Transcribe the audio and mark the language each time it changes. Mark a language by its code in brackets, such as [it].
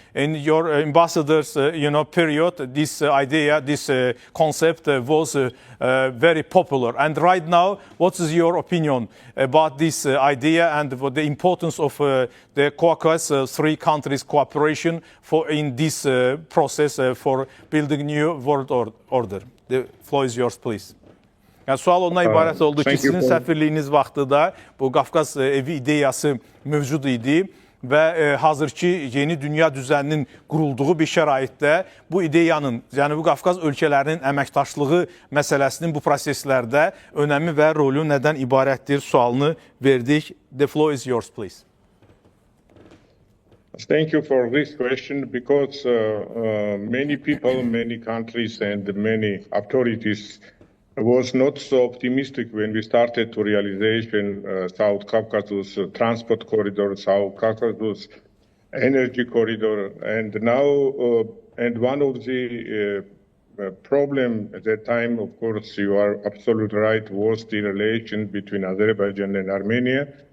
[en] In your ambassador's period, this idea, this concept was very popular. And right now, what is your opinion about this idea and the importance of the Caucasus three countries cooperation in this process for building new world order? The floor is yours, please. [az] Yəni, sual ondan ibarət oldu ki, sizin səfirliyiniz vaxtıda bu Qafqaz evi ideyası mövcud idi və hazırki yeni dünya düzəninin qurulduğu bir şəraitdə bu ideyanın, Cənubi Qafqaz ölkələrinin əməkdaşlığı məsələsinin bu proseslərdə önəmi və rolü nədən ibarətdir sualını verdik. [en] The floor is yours, please. Thank you for this question because many people, many countries and many authorities was not so optimistic when we started to realization South Caucasus transport corridor, South Caucasus energy corridor, and now and one of the problem at that time, of course, you are absolutely right, was the relation between Azerbaijan and Armenia.